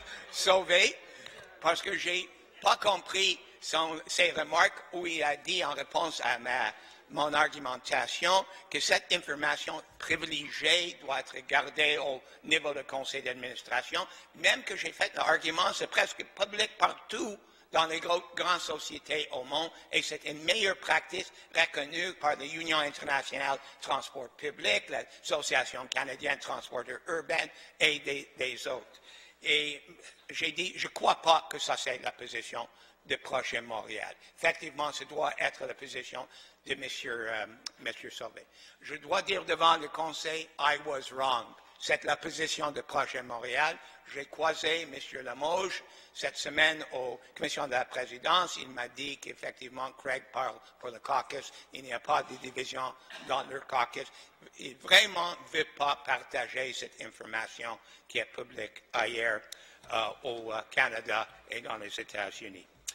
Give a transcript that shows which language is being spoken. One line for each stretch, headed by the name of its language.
French: Sauvé parce que je n'ai pas compris ses remarques où il a dit en réponse à mon argumentation que cette information privilégiée doit être gardée au niveau du conseil d'administration, même que j'ai fait l'argument, c'est presque public partout dans les grandes sociétés au monde et c'est une meilleure pratique reconnue par l'Union internationale de transport public, l'Association canadienne de transporteurs urbains et des autres. Et j'ai dit, je ne crois pas que ça c'est la position de Projet Montréal. Effectivement, ce doit être la position de M. Sauvé. Je dois dire devant le Conseil,
English: I was wrong.
French: C'est la position de Projet Montréal. J'ai croisé M. Limoges cette semaine aux commissions de la présidence. Il m'a dit qu'effectivement, Craig parle pour le caucus. Il n'y a pas de division dans leur caucus. Il vraiment ne veut pas partager cette information qui est publique ailleurs au Canada et dans les États-Unis.